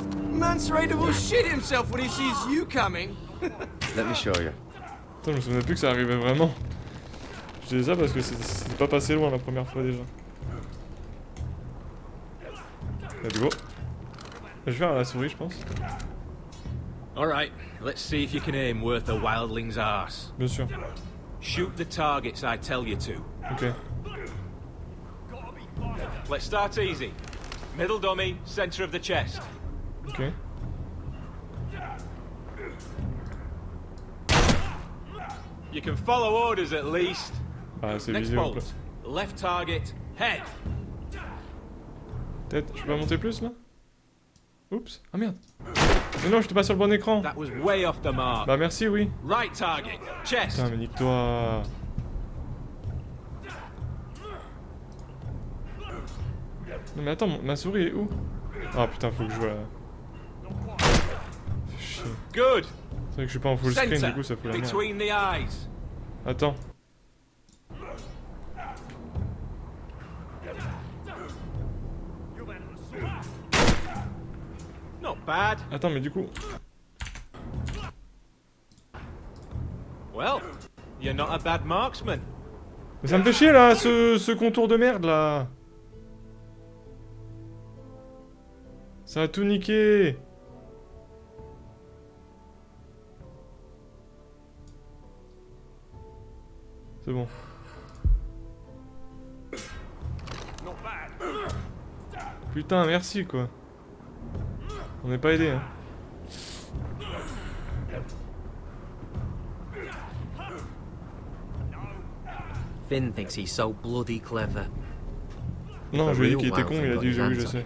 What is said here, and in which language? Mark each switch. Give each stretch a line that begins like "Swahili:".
English: Mance Raider will shit himself when he sees you coming. Let me show you.
French: Putain, je me souvenais plus que ça arrivait vraiment. Je dis ça parce que c'est pas passé loin la première fois déjà.
English: Let's go.
French: Je vais à la souris, je pense.
English: Alright, let's see if you can aim worth a wildling's arse.
French: Bien sûr.
English: Shoot the targets I tell you to.
French: Ok.
English: Let's start easy. Middle dummy, center of the chest.
French: Ok.
English: You can follow orders at least.
French: Ah, c'est
English: Next
French: visé en
English: bolt.
French: place.
English: Left target, head.
French: Tête, je peux pas monter plus là? Oups, ah merde. Mais non, j'étais pas sur le bon écran.
English: That was way off the mark.
French: Bah merci, oui.
English: Right target, chest.
French: Putain, mais nique-toi. Non mais attends, ma souris est où? Ah putain, faut que je vois. Fais chier.
English: Good.
French: C'est vrai que je suis pas en full screen, du coup ça fout la merde.
English: Between the eyes.
French: Attends.
English: Not bad.
French: Attends, mais du coup...
English: Well, you're not a bad marksman.
French: Mais ça me fait chier là, ce contour de merde là. Ça a tout niqué. C'est bon. Putain, merci quoi. On n'est pas aidé hein.
English: Finn thinks he's so bloody clever.
French: Non, je lui ai dit qu'il était con, il a dit oui, je sais.